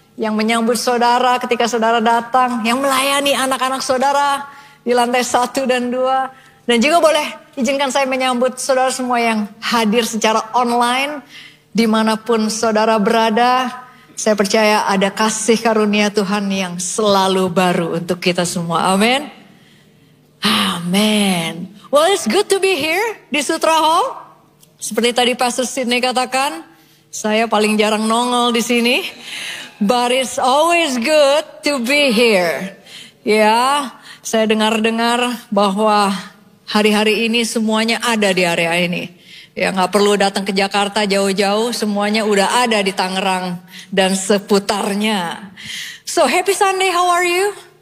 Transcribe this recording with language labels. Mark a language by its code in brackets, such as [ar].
[id] Yang menyambut saudara ketika saudara datang. Yang melayani anak-anak saudara di lantai 1 dan 2. Dan juga boleh izinkan saya menyambut saudara semua yang hadir secara online. Dimanapun saudara berada, saya percaya ada kasih karunia Tuhan yang selalu baru untuk kita semua. Amin. Amin. [en] Well, it's good to be here [id] di Sutra Hall. Seperti tadi Pastor Sidney katakan, saya paling jarang nongol di sini. [en] But it's always good to be here. [id] Ya, saya dengar-dengar bahwa hari-hari ini semuanya ada di area ini. Ya gak perlu datang ke Jakarta jauh-jauh, semuanya udah ada di Tangerang dan seputarnya. [en] So happy Sunday, how are you?